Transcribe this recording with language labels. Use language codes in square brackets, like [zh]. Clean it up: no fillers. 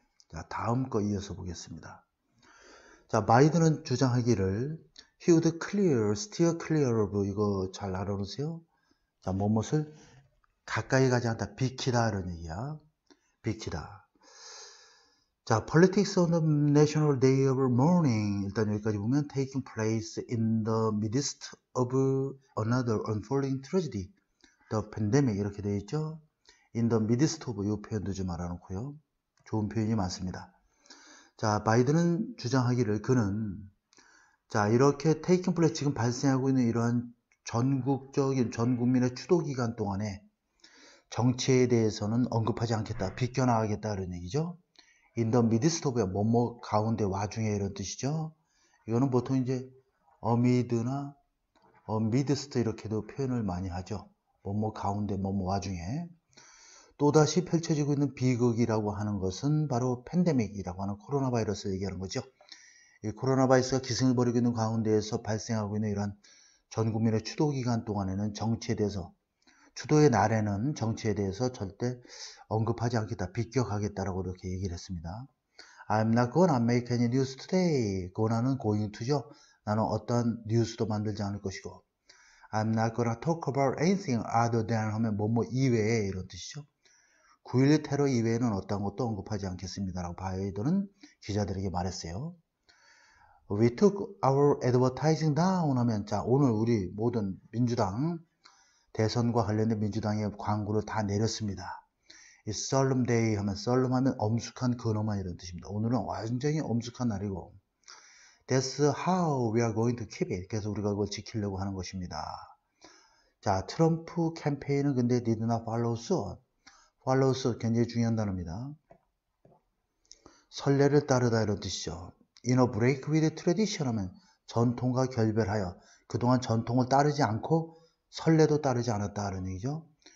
[ko] 자, 다음 거 이어서 보겠습니다. 자, 바이든은 주장하기를 [en] he would clear, steer clear of, [ko] 이거 잘 알아놓으세요. 자, 뭐뭇을 가까이 가지 않다, 비키다 이런 얘기야. 비키다. [en] 자, politics on the national day of mourning, [ko] 일단 여기까지 보면 [en] taking place in the midst of another unfolding tragedy, the pandemic [ko] 이렇게 되어 있죠. [en] in the midst of, [ko] 이 표현도 좀 알아놓고요. 좋은 표현이 많습니다. 자, 바이든은 주장하기를 그는 자, 이렇게 [en] taking place, [ko] 지금 발생하고 있는 이러한 전국적인 전 국민의 추도 기간 동안에 정치에 대해서는 언급하지 않겠다, 비껴나가겠다 이런 얘기죠. [en] in the midst of, [ko] 뭐뭐 가운데 와중에 이런 뜻이죠. 이거는 보통 이제 amid나 amidst 이렇게도 표현을 많이 하죠. 뭐뭐 가운데 뭐뭐 와중에. 또다시 펼쳐지고 있는 비극이라고 하는 것은 바로 팬데믹이라고 하는 코로나 바이러스를 얘기하는 거죠. 이 코로나 바이러스가 기승을 벌이고 있는 가운데에서 발생하고 있는 이런 전 국민의 추도 기간 동안에는 정치에 대해서, 추도의 날에는 정치에 대해서 절대 언급하지 않겠다, 비껴가겠다라고 이렇게 얘기를 했습니다. [en] I'm not gonna make any news today. [ko] gona는 going to죠. 나는 어떤 뉴스도 만들지 않을 것이고, [en] I'm not gonna talk about anything other than [ko] 하면 뭐뭐 이외에 이런 뜻이죠. 9.11 테러 이외에는 어떤 것도 언급하지 않겠습니다라고 바이든은 기자들에게 말했어요. [en] We took our advertising down [ko] 하면, 자, 오늘 우리 모든 민주당 대선과 관련된 민주당의 광고를 다 내렸습니다. 이 solemn day 하면, solemn 하면 엄숙한 근엄한 이런 뜻입니다. 오늘은 완전히 엄숙한 날이고, [en] that's how we are going to keep it. [ko] 그래서 우리가 그걸 지키려고 하는 것입니다. 자, 트럼프 캠페인은 근데 [en] did not follow suit. follow suit [ko] 굉장히 중요한 단어입니다. 선례를 따르다 이런 뜻이죠. [en] in a break with tradition [ko] 하면 전통과 결별하여, 그동안 전통을 따르지 않고 선례도 따르지 않았다 이런 얘기죠.